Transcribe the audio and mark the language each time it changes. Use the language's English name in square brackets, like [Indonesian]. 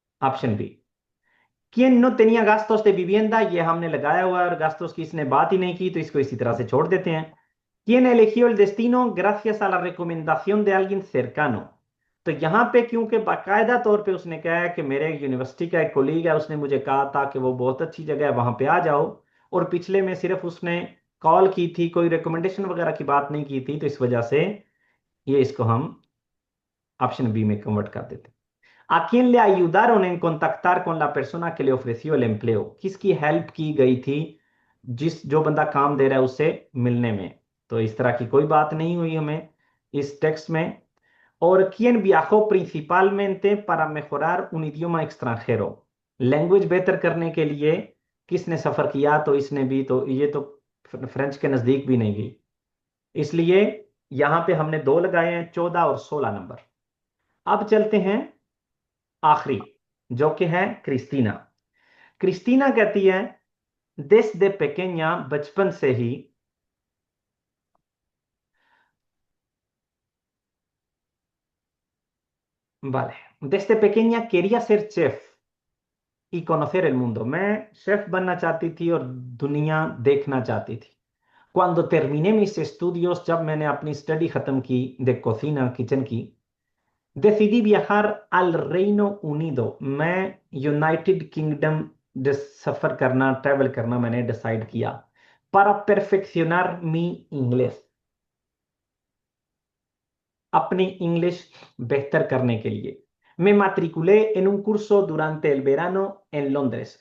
[English] Option B. [Spanish] ¿Quién no tenía gastos de vivienda? [Hindi] ये हमने लगाया हुआ है और gastos की इसने बात ही नहीं की, तो इसको इसी तरह से छोड़ देते हैं। [Spanish] ¿Quién eligió el destino gracias a la recomendación de alguien cercano? [Hindi] तो यहाँ पे क्योंकि बाकायदा तौर पे उसने कहा है कि मेरे यूनिवर्सिटी का एक कोलीग है, उसने मुझे कहा था कि वो बहुत अच्छी जगह है, वहां पे आ जाओ, और पिछले में सिर्फ उसने कॉल की थी, कोई रिकमेंडेशन वगैरह की बात नहीं की थी, तो इस वजह से ये इसको हम ऑप्शन बी में कन्वर्ट कर देते हैं। [Spanish] ¿A quién le ayudaron en contactar con la persona que le ofreció el empleo? [Hindi] किसकी हेल्प की गई थी जिस जो बंदा काम दे रहा है उससे मिलने में? तो इस तरह की कोई बात नहीं हुई हमें इस टेक्स्ट में। [Spanish] और ¿quién viajó principalmente para mejorar un idioma extranjero? [Hindi] Language बेहतर करने के लिए किसने सफर किया? तो इसने भी, तो ये तो फ्रेंच के नजदीक भी नहीं गई, इसलिए यहां पे हमने दो लगाए हैं, 14 और 16 नंबर। अब चलते हैं आखिरी, जो कि है क्रिस्टीना। क्रिस्टीना कहती है [Spanish] desde pequeña, [Hindi] बचपन से ही, [Spanish] vale, desde pequeña quería ser chef y conocer el mundo। [Hindi] मैं शेफ बनना चाहती थी और दुनिया देखना चाहती थी। [Spanish] Cuando terminé mis estudios, [Hindi] जब मैंने अपनी स्टडी खत्म की [Spanish] de cocina, [Hindi] किचन की, [Spanish] decidí viajar al Reino Unido। [Hindi] मैं यूनाइटेड किंगडम सफर करना, ट्रेवल करना मैंने डिसाइड किया, [Spanish] para perfeccionar mi inglés, [Hindi] अपनी इंग्लिश बेहतर करने के लिए। [Spanish] मैं matriculé en un curso durante el verano en Londres।